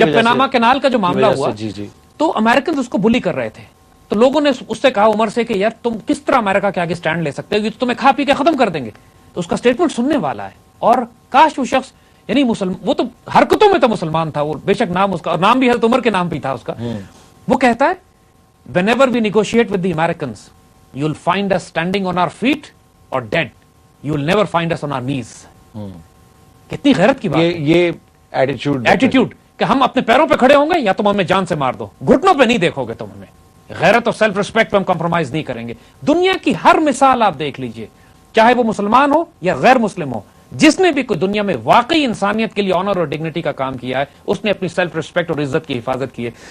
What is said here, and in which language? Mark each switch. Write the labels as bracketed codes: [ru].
[ur] جب Panama canal کا جو معاملہ ہوا تو امریکنز اس کو بلی کر رہے تھے، تو لوگوں نے اس سے کہا عمر سے کہ یار تم کس طرح امریکہ کے آگے سٹینڈ لے سکتے ہو، یہ تو تمہیں کھا پی کے ختم کر دیں گے. تو اس کا سٹیٹمنٹ سننے والا ہے، اور کاش وہ شخص یعنی وہ تو حرکتوں میں تو مسلمان تھا، وہ بے شک نام اس کا، اور نام بھی حضرت عمر کے نام پہ تھا اس کا. وہ کہتا ہے [en] whenever we negotiate with the Americans you'll find us standing on our feet or dead, you'll never find us on our knees. [ur] کتنی غیرت کی بات ہے یہ ایٹیٹیوڈ کہ ہم اپنے پیروں پہ کھڑے ہوں گے یا تم ہمیں جان سے مار دو، گھٹنوں پہ نہیں دیکھو گے تم ہمیں. غیرت اور سیلف ریسپیکٹ پہ ہم کمپرومائز نہیں کریں گے. دنیا کی ہر مثال آپ دیکھ لیجئے، چاہے وہ مسلمان ہو یا غیر مسلم ہو، جس نے بھی کوئی دنیا میں واقعی انسانیت کے لیے آنر اور ڈگنیٹی کا کام کیا ہے اس نے اپنی سیلف ریسپیکٹ اور عزت کی حفاظت کی ہے.